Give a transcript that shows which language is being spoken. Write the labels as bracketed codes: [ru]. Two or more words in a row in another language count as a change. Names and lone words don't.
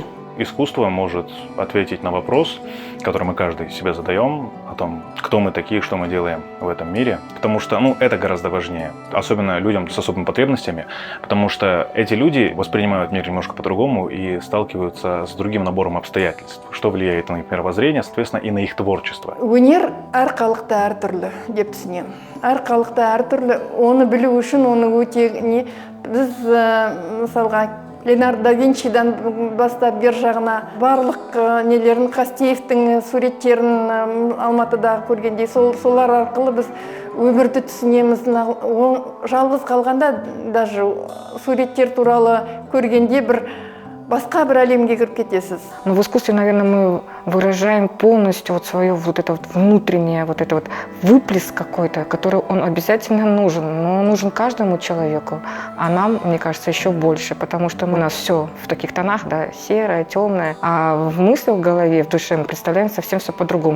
[ru] Искусство может ответить на вопрос, который мы каждый себе задаем, о том, кто мы такие, что мы делаем в этом мире. Потому что, это гораздо важнее, особенно людям с особыми потребностями, потому что эти люди воспринимают мир немножко по-другому и сталкиваются с другим набором обстоятельств, что влияет на их мировоззрение, соответственно, и на их творчество. [kk] Өнер әр халықта әртүрлі деп түсінемін. Әр халықта әртүрлі, оны білу үшін, оны өте не, біз мысалға Леонардо да Винчидан бастап бер жағына барлық нелерін, Қастеевтің суреттерін Алматыдағы көргендей, солар арқылы біз өмірді түсінеміз. Жалғыз қалғанда даже суреттер туралы көргенде бір басқа бір әлемге кіріп кетесіз. [ru] Но в искусстве, наверное, мы выражаем полностью вот свое вот это вот внутреннее, вот это вот выплеск какой-то, который он обязательно нужен, но он нужен каждому человеку, а нам, мне кажется, еще больше, потому что у нас все в таких тонах, да, серое, темное, а в мысли в голове, в душе мы представляем совсем все по-другому.